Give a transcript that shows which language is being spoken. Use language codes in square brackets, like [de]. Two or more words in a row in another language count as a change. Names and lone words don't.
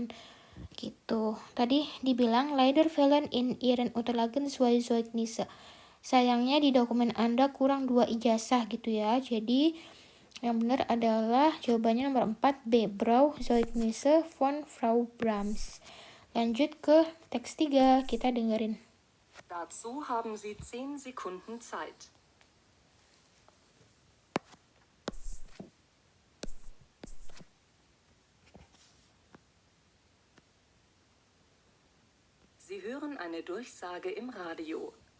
[id] Gitu. Tadi dibilang [de] leider fehlen in Ihren Unterlagen 2 Zeugnisse. [id] Sayangnya di dokumen Anda kurang 2 ijazah gitu ya. Jadi yang benar adalah jawabannya nomor 4 B, [de] Brauchzeugnisse von Frau Brahms. [id] Lanjut ke teks 3, kita dengerin. [de] Dazu haben Sie 10 Sekunden Zeit. Sie hören eine Durchsage im Radio.